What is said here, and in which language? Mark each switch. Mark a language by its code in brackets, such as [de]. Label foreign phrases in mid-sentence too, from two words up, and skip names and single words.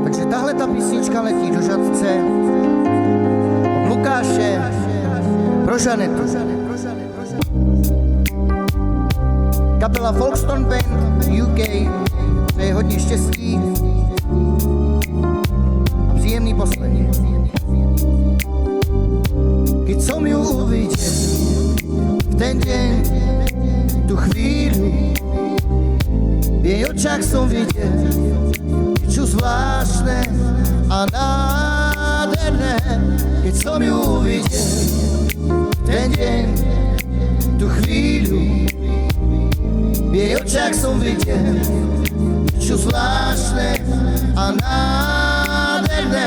[cs] Tahle ta písnička letí do Žatce od Lukáše pro Žanetu. Kapela Folkestone Band UK přeje hodně štěstí a příjemný poslech. [sk] Keď som ju uvidel v ten deň, tú chvíľu, v jej očách som videl niečo zvláštne a nádherné. Keď som ju uvidel v ten deň, tú chvíľu, v jej očách som videl niečo zvláštne a nádherné.